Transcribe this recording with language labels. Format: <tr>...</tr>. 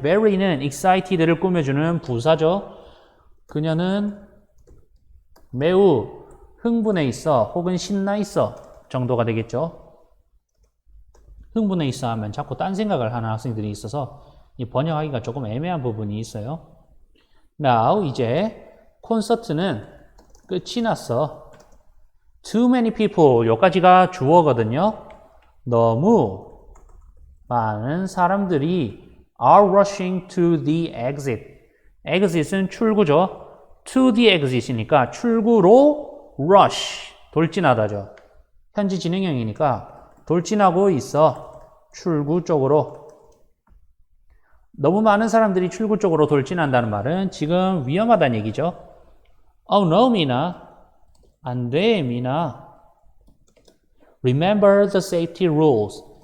<ko>very는 excited를 꾸며주는 부사죠. 그녀는 매우 흥분해 있어 혹은 신나 있어 정도가 되겠죠. 흥분해 있어 하면 자꾸 딴 생각을 하는 학생들이 있어서 이 번역하기가 조금 애매한 부분이 있어요.</ko> <en>Now</en> <ko>이제 콘서트는 끝이 났어.</ko> <en>Too many people</en> <ko>여기까지가 주어거든요. 너무 많은 사람들이</ko> <en>are rushing to the exit.</en> <ko>exit은 출구죠. to the exit이니까 출구로 rush, 돌진하다죠. 현재 진행형이니까 돌진하고 있어. 출구 쪽으로. 너무 많은 사람들이 출구 쪽으로 돌진한다는 말은 지금 위험하다는 얘기죠.</ko> <en>Oh no, Mina.</en> <ko>안 돼,</ko> <en>Mina. Remember the safety rules.</en>